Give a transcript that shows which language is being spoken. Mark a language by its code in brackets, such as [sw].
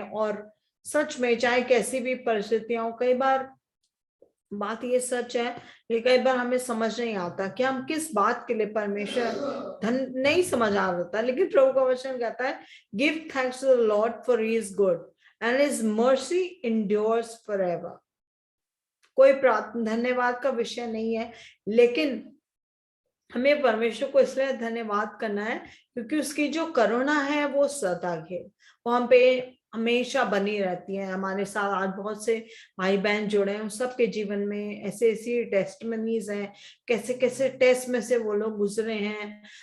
[hi] और सच में चाहे कैसी भी परिस्थितियां हो, कई बार बात ये सच है कि कई बार हमें समझ नहीं आता कि हम किस बात के लिए परमेश्वर नहीं समझ आ रहा था, लेकिन प्रभु का वचन कहता है [en] Give thanks to the Lord for he is good and his mercy endures forever. [hi] कोई धन्यवाद का विषय नहीं है, लेकिन हमें परमेश्वर को इसलिए धन्यवाद करना है क्योंकि उसकी जो करुणा है वो सदा है, वो हम पे हमेशा बनी रहती है। हमारे साथ आज बहुत से भाई बहन जुड़े हैं, उन सबके जीवन में ऐसे ऐसी टेस्टमनीज हैं, कैसे कैसे टेस्ट में से वो लोग गुजरे हैं।